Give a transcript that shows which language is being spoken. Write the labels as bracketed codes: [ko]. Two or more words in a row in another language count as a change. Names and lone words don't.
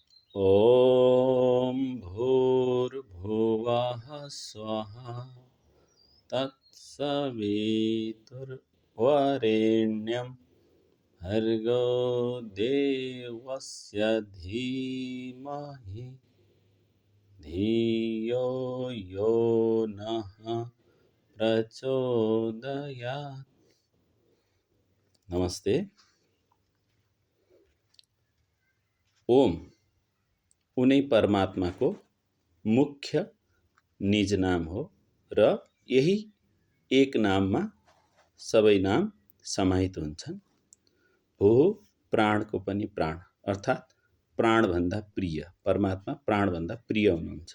[sa] ॐ भूर्भुवः स्वः तत्सवितुर्वरेण्यं भर्गो देवस्य धीमहि धियो यो नः प्रचोदयात्। [ne] नमस्ते। ओम उनै परमात्माको मुख्य निज नाम हो र यही एक नाममा सबै नाम समाहित हुन्छन्। भू प्राणको पनि प्राण अर्थात् प्राणभन्दा प्रिय, परमात्मा प्राणभन्दा प्रिय हुनुहुन्छ।